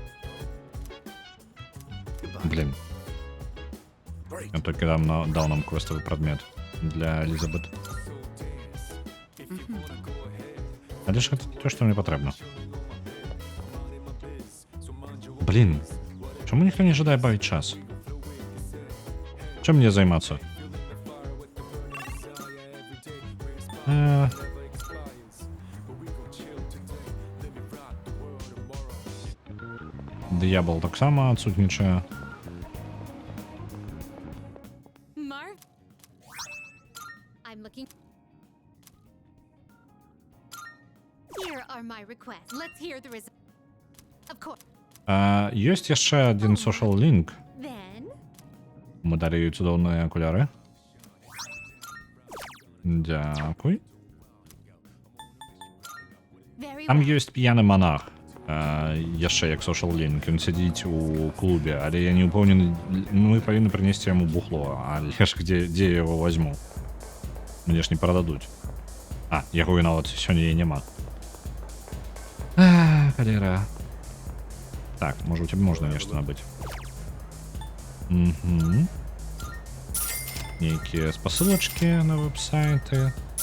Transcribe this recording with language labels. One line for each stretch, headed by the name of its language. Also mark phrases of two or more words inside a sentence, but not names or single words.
Russian: Блин. Он только дал нам квестовый предмет для Элизабет.
Belarusian: Але ж гэта не то, што мне патрэбна. Блін, чаму ніхто не жадае бавіць час? Чым мне займацца? Д'ябал таксама адсутнічае.
English: Marv? I'm looking. Here are my requests. Let's hear the result. Of course.
Belarusian: Ёсць яшчэ адзін
English: social link. Then,
Belarusian: Мы далі ёй цудоўныя акуляры. Дзякуй.
English: very
Belarusian: Там
English: well.
Belarusian: ёсць п'яны монах. Яшчэ як
English: social link.
Belarusian: Ён сядзіць у клубе, але я не ўпэўнены, мы павінны прынесці яму бухло, але ж дзе я яго возьму? Мне ж не прададуць. Яго і нават сёння і няма. Калера. Так, можа у цябе можна нешта набыць. Нейкія спасылачкі на веб-сайты.